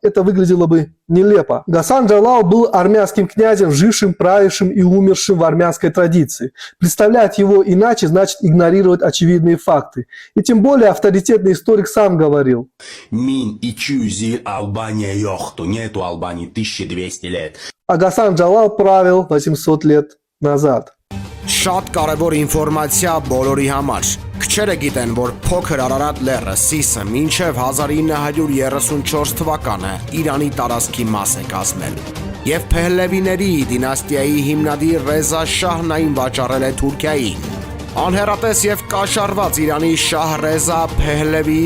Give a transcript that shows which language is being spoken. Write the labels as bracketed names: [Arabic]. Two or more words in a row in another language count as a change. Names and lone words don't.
[Russian] Это выглядело бы нелепо. Гасан Джалал был армянским князем, жившим, правившим и умершим в армянской традиции. Представлять его иначе значит игнорировать очевидные факты. И тем более авторитетный историк сам говорил: «Мин и чузи Албания йохту, нету Албании 1200 лет». А Гасан Джалал правил 800 лет назад. [Armenian] Շատ կարևոր ինֆորմացիա բոլորի համար։ Քչերը գիտեն, որ փոքր Արարատ լեռը Սիսը մինչև 1934 թվականը Իրանի տարածքի մաս է կազմել։ Եվ Փեհլևիների դինաստիայի հիմնադիր Ռեզա Շահն այն վաճառել է Թուրքիային։ Անհեռատես եւ կաշառված Իրանի Շահ Ռեզա Փեհլևիի